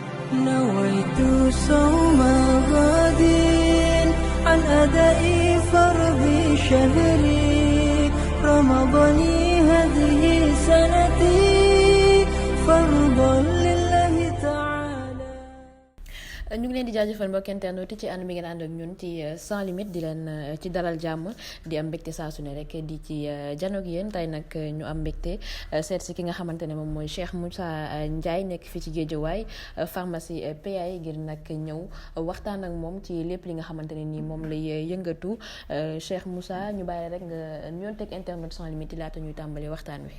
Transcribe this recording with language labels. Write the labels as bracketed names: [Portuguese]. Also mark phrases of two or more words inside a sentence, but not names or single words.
[Arabic] نويت صوم غد عن أداء فرض شهري رمضان هذه سنتي فرضا لله تعالى. [Wolof] ñu ngi leen di jaajëfal mbokk internet ci ànd mi ngeen ànd ak ñun ci [French] sans limite [Wolof] di leen ci dalal jàmm di am mbégte saa su ne rek di ci janoog yéen tey nag ñu am mbégte seet si ki nga xamante ne moom mooy Cheikh Moussa Ndiaye nekk fii ci Guédiawaye pharmacie PAI ngir nag ñëw waxtaan ak moom ci lépp li nga xamante ne nii moom lay yëngatu Cheikh Moussa ñu bàyyi rek nga ñoon teg internet [French] sans limite [Wolof] laata ñuy tàmbali waxtaan wi.